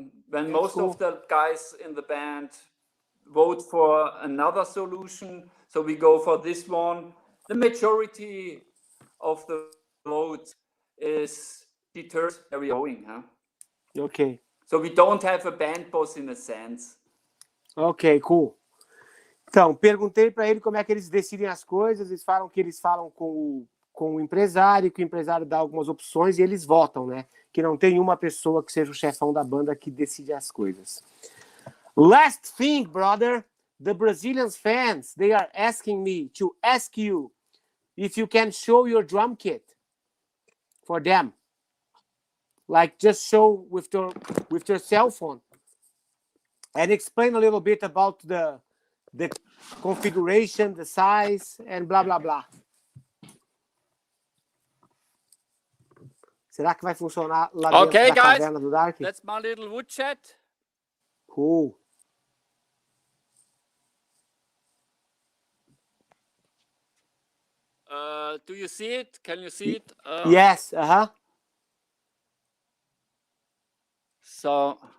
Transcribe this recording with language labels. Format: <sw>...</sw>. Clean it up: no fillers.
<en>When most of the guys in the band vote for another solution, so we go for this one. The majority of the vote is deterred where we're going, huh? Okay. So we don't have a band boss in a sense. Ok, cool.</en> <pt>Então, perguntei para ele como é que eles decidem as coisas. Eles falam que eles falam com o empresário, que o empresário dá algumas opções e eles votam, né? Que não tem uma pessoa que seja o chefão da banda que decide as coisas.</pt> <en>Last thing, brother. The Brazilian fans, they are asking me to ask you if you can show your drum kit for them. Like just show with your cell phone and explain a little bit about the configuration, the size, and blah, blah, blah.</en> <pt>Será que vai funcionar lá dentro da caverna do Dark?</pt> <en>That's my little wood chat. Cool. Do you see it? Can you see it? Yes, So</en>